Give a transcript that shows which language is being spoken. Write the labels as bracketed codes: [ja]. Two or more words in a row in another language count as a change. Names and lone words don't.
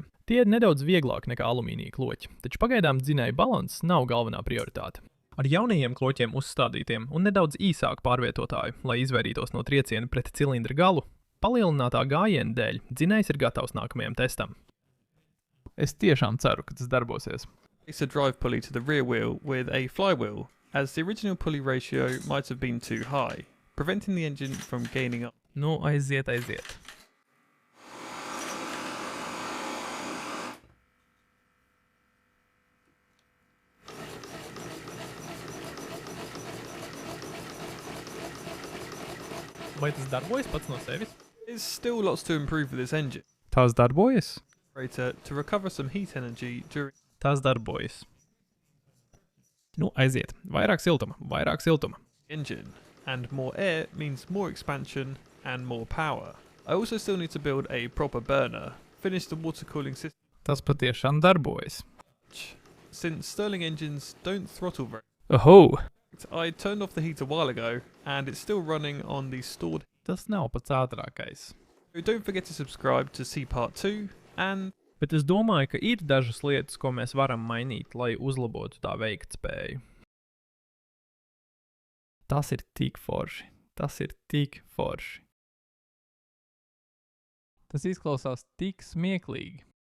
[lv] Tie ir nedaudz vieglāki nekā alumīnija kloķi, taču pagaidām dzinēju balanss nav galvenā prioritāte. Ar jaunajiem kloķiem uzstādītiem un nedaudz īsāku pārvietotāju, lai izvairītos no trieciena pret cilindra galu, palielinātā gājiena dēļ dzinējs ir gatavs nākamajam testam. Es tiešām ceru, ka tas darbosies. [en] It's a drive pulley to the rear wheel with a flywheel, as the original pulley ratio might have been too high, preventing the engine from gaining up. [lv] Nu, aiziet. Vai tas darbojas pats no sevis? [en] There's still lots to improve with this engine. [lv] Tas darbojas? [en] To recover some heat energy during [lv] Tas darbojas. Nu, aiziet. Vairāk siltuma. [en] the engine, and more air means more expansion and more power. I also still need to build a proper burner, finish the water cooling system, [lv] Tas patiešām darbojas. [en] since Stirling engines don't throttle very. Oho! I turned off the heat a while ago, and it's still running on the stored. [lv] Tas nav pats ātrākais. [en] So don't forget to subscribe to see part 2, and [lv] Bet es domāju, ka ir dažas lietas, ko mēs varam mainīt, lai uzlabotu tā veiktspēju. Tas ir tik forši. Tas izklausās tik smieklīgi.